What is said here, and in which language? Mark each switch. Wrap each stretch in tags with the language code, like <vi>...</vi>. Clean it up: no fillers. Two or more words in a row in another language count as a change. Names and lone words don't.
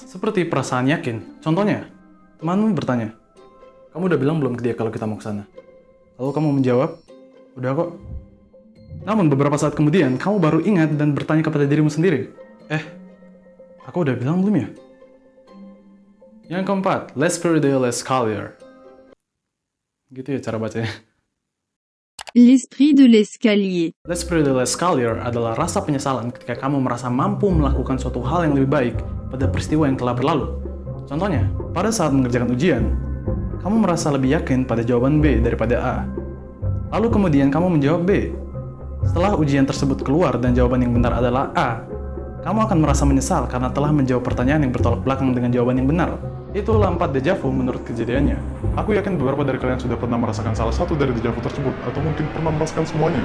<id>Seperti perasaan yakin. Contohnya, temanmu bertanya, "Kamu udah bilang belum ke dia kalau kita mau ke sana?" Lalu kamu menjawab, "Udah kok." Namun beberapa saat kemudian, kamu baru ingat dan bertanya kepada dirimu sendiri, "Aku udah bilang belum ya?" Yang keempat,</id> <fr>l'esprit de l'escalier.</fr> <id>Gitu ya cara bacanya.</id> <fr>L'esprit de l'escalier. L'esprit de l'escalier</fr> <id>adalah rasa penyesalan ketika kamu merasa mampu melakukan suatu hal yang lebih baik pada peristiwa yang telah berlalu. Contohnya, pada saat mengerjakan ujian, kamu merasa lebih yakin pada jawaban B daripada A. Lalu kemudian kamu menjawab B. Setelah ujian tersebut keluar dan jawaban yang benar adalah A, kamu akan merasa menyesal karena telah menjawab pertanyaan yang bertolak belakang dengan jawaban yang benar. Itulah 4</id> <fr>deja vu</fr> <id>menurut kejadiannya. Aku yakin beberapa dari kalian sudah pernah merasakan salah satu dari</id> <fr>deja vu</fr> <id>tersebut, atau mungkin pernah merasakan semuanya.</id>